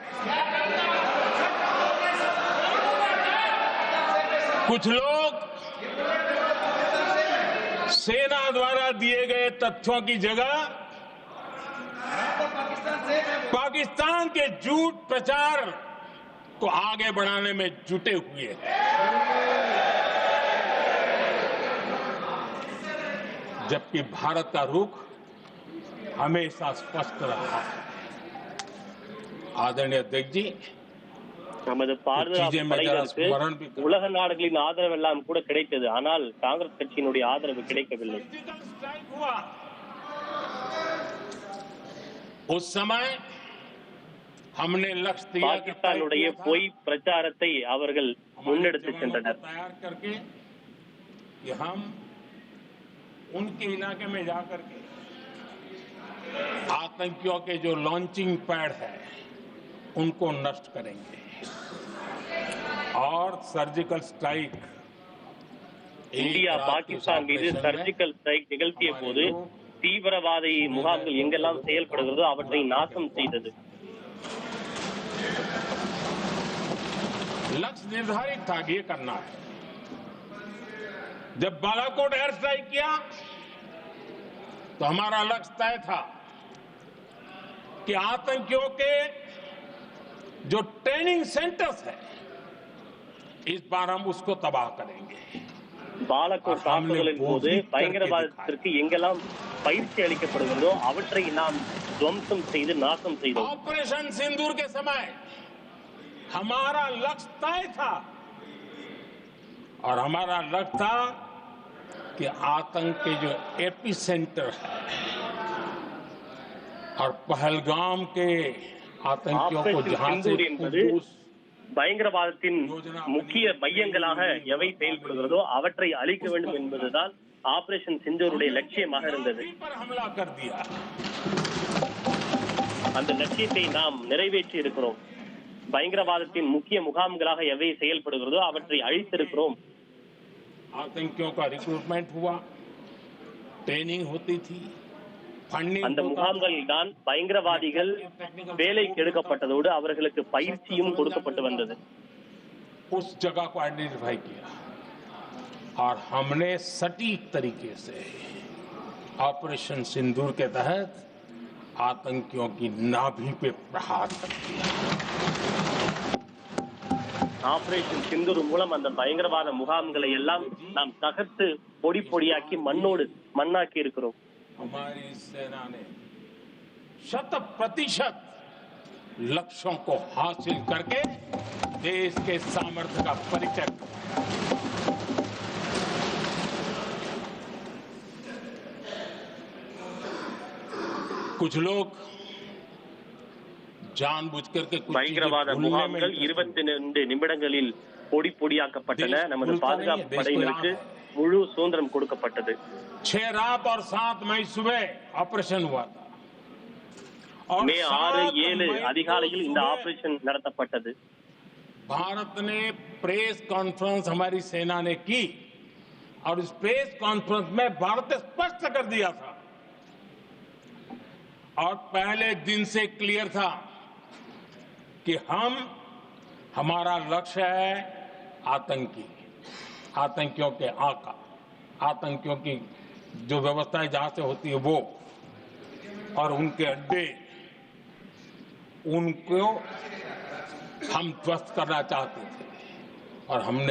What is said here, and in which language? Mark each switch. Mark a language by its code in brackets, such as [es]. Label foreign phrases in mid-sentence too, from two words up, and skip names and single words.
[hi] कुछ लोग सेना द्वारा दिए गए तथ्यों की जगह पाकिस्तान के झूठ प्रचार को आगे बढ़ाने में जुटे हुए हैं। जबकि भारत का रुख हमेशा स्पष्ट रहा है। आदरणीय अध्यक्ष जी, [ta] நமது பாதுகாப்பு படையினருக்கு உலக நாடுகளின் ஆதரவு எல்லாம் கூட கிடைத்தது. ஆனால் காங்கிரஸ் கட்சியினுடைய ஆதரவு கிடைக்கவில்லை. [hi] उस समय हमने लक्ष्य दिया [ta] பாகிஸ்தானுடைய பொய் பிரச்சாரத்தை அவர்கள் முன்னெடுத்து சென்றனர். [hi] तैयार करके कि हम उनके इलाके में जाकर के आतंकियों के जो [en] launching pad [hi] है उनको नष्ट करेंगे और [en] surgical strike [ta] இந்தியா பாகிஸ்தான் மீது [en] surgical strike [ta] நிகழ்த்திய போது தீவிரவாத முகாம்கள் எங்கெல்லாம் செயல்படுகிறதோ அவற்றை நாசம் செய்தது. [hi] लक्ष्य निर्धारित था कि ये करना है। जब बालाकोट [en] air strike [hi] किया तो हमारा लक्ष्य तय था कि आतंकियों के जो [en] training centers [hi] है इस बार हम उसको तबाह करेंगे। [ta] பாலக்கோட் தாக்குதலின் போது பயங்கரவாதத்திற்கு எங்கெல்லாம் பயிற்சி அளிக்கப்படுகிறதோ அவற்றை நாம் துவம்சம் செய்து நாசம் செய்தோம். [hi] ऑपरेशन सिंदूर के समय हमारा लक्ष्य तय था और हमारा लक्ष्य था कि आतंक के जो एपी सेंटर है और पहलगाम के आतंकियों को जहां से [ta] பயங்கரவாதத்தின் முக்கிய மையங்களாக எவை செயல்படுகிறதோ அவற்றை அழிக்க வேண்டும் என்பதுதான் ஆபரேஷன் சிந்தூருடைய லட்சியமாக இருந்தது. அந்த லட்சியத்தை நாம் நிறைவேற்றி இருக்கிறோம். பயங்கரவாதத்தின் முக்கிய முகாம்களாக எவை செயல்படுகிறதோ அவற்றை அழித்திருக்கிறோம். [hi] आतंकियों का रिक्रूटमेंट हुआ, ट्रेनिंग होती थी, [ta] அந்த முகாம்களில் தான் பயங்கரவாதிகள் வேலைக்கு எடுக்கப்பட்டதோடு அவர்களுக்கு பயிற்சியும் கொடுக்கப்பட்டு வந்தது. [hi] उस जगह को आइडेंटिफाई किया और हमने सटीक तरीके से ऑपरेशन सिंदूर के तहत आतंकियों की नाभि पे प्रहार कर दिया. [ta] ஆபரேஷன் சிந்தூர் மூலம் அந்த பயங்கரவாத முகாம்களை எல்லாம் நாம் தகர்த்து பொடி பொடியாக்கி மண்ணாக்கி இருக்கிறோம். [hi] हमारी सेना ने 100% लक्ष्यों को हासिल करके देश के सामर्थ्य का परिचय कुछ लोग जानबूझ करके [ta] பயங்கரவாத முகாம்கள் 22 நிமிடங்களில் பொடி பொடியாக்கப்பட்டன. நமது பாதுகாப்பு படையினருக்கு முழு சுதந்திரம் கொடுக்கப்பட்டது. [hi] 6 रात और 7 मई सुबह ऑपरेशन हुआ था. [ta] மே 6, 7 அதிகாலையில் இந்த ஆபரேஷன் நடத்தப்பட்டது. [hi] भारत ने [en] press conference [hi] हमारी सेना ने की और इस [en] press conference [hi] में भारत ने स्पष्ट कर दिया था और पहले दिन से क्लियर था कि हमारा लक्ष्य है आतंकियों के आका, आतंकियों की जो व्यवस्थाएं जहां से होती है वो और उनके अड्डे, उनको हम ध्वस्त करना चाहते थे और हमने